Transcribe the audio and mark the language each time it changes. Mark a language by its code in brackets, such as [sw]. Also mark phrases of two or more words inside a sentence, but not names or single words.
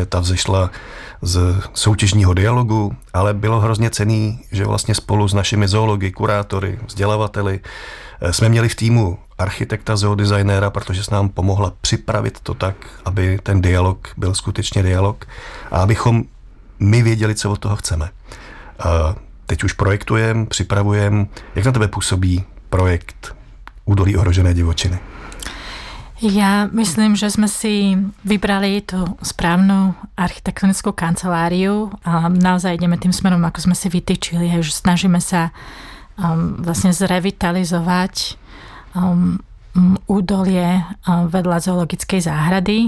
[cs] Ta vzešla z soutěžního dialogu, ale bylo hrozně cenný, že vlastně spolu s našimi zoology, kurátory, vzdělavateli jsme měli v týmu architekta, zoodesignéra, protože se nám pomohla připravit to tak, aby ten dialog byl skutečně dialog a abychom my věděli, co od toho chceme. Teď už projektujeme, připravujeme. Jak na tebe působí projekt Údolí ohrožené divočiny? [sk] Ja myslím, že sme si vybrali tú správnu architektonickú kanceláriu a naozaj ideme tým smerom, ako sme si vytýčili, že snažíme sa vlastne zrevitalizovať údolie vedľa zoologickej záhrady.